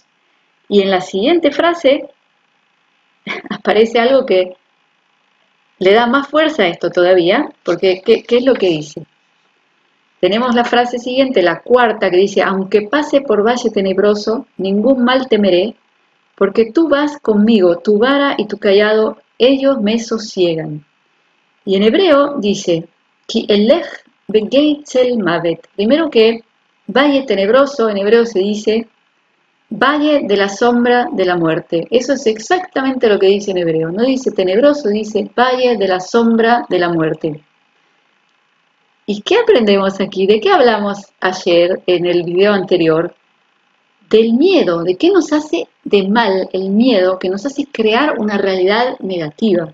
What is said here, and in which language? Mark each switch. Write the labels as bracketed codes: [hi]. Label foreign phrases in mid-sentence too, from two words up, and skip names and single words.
[es] Y en la siguiente frase aparece algo que le da más fuerza a esto todavía, porque ¿qué es lo que dice? Tenemos la frase siguiente, la cuarta, que dice, aunque pase por valle tenebroso, ningún mal temeré, porque tú vas conmigo, tu vara y tu cayado, ellos me sosiegan. Y en hebreo dice, [he] כי אלך בגיא צלמות. [es] Primero que valle tenebroso, en hebreo se dice valle de la sombra de la muerte. Eso es exactamente lo que dice en hebreo. No dice tenebroso, dice valle de la sombra de la muerte. ¿Y qué aprendemos aquí? ¿De qué hablamos ayer en el video anterior? Del miedo, de qué nos hace de mal el miedo, que nos hace crear una realidad negativa.